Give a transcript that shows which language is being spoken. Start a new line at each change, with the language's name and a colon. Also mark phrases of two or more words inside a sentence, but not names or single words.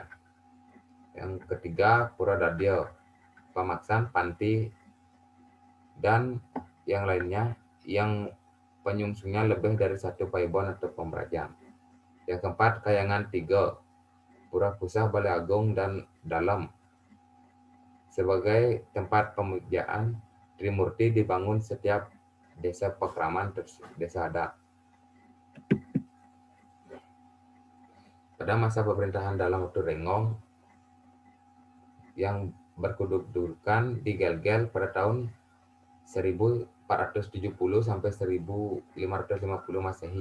Indonesian: Yang ketiga, Pura Dadya, Pamaksan, Panti, dan yang lainnya yang penyungsungnya lebih dari satu Paibon atau Pemerajan. Yang keempat, Kayangan 3, Pura Pusah, Balai Agung, dan Dalam. Sebagai tempat pemujaan, Trimurti dibangun setiap desa pekraman desa adat. Pada masa pemerintahan dalam waktu Rengong yang berkedudukan di Gelgel pada tahun 1470 sampai 1550 Masehi.